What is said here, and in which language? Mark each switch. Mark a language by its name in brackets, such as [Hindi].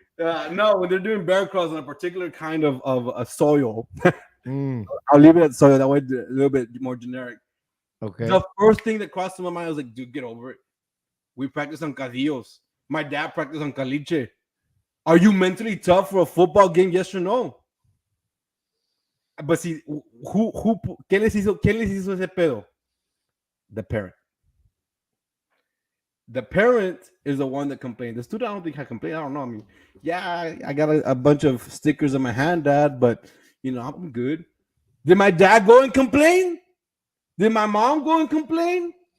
[English] No, when they're doing bear crawls on a particular kind of a soil, I'll leave it at soil. That way, a little bit more generic. Okay. The first thing that crossed my mind, I was like, dude, get over it. We practice on cadillos. My dad practiced on caliche. Are you mentally tough for a football game? Yes or no? But see, [Spanish] ¿Quién les hizo ese pedo? [English] The parent. The parent is the one that complained. The student, I don't think I complained. I don't know. I mean, yeah, I got a bunch of stickers in my hand, Dad, but I'm good. Did my dad go and complain? Did my mom go and complain?